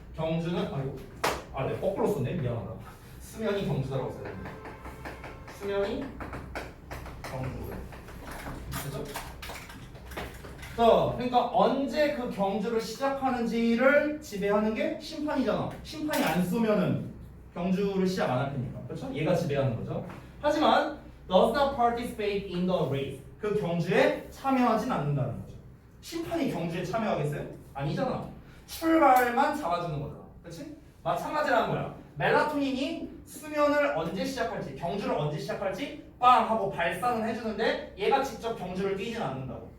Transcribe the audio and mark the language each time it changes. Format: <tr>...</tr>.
<ko>경주는 네, 거꾸로 썼네. 미안하다. 수면이 경주다라고 써야 됩니다. 수면이 경주. 그죠? 자, 그러니까 언제 그 경주를 시작하는지를 지배하는 게 심판이잖아. 심판이 안 쏘면은 경주를 시작 안 할 테니까. 그렇죠? 얘가 지배하는 거죠. 하지만</ko> <en>does not participate in the race.</en> <ko>그 경주에 참여하진 않는다는 거죠. 심판이 경주에 참여하겠어요? 아니잖아. 출발만 잡아주는 거잖아. 그렇지? 마찬가지라는 거야. 멜라토닌이 수면을 언제 시작할지, 경주를 언제 시작할지 빵 하고 발산을 해주는데 얘가 직접 경주를 뛰진 않는다고.</ko>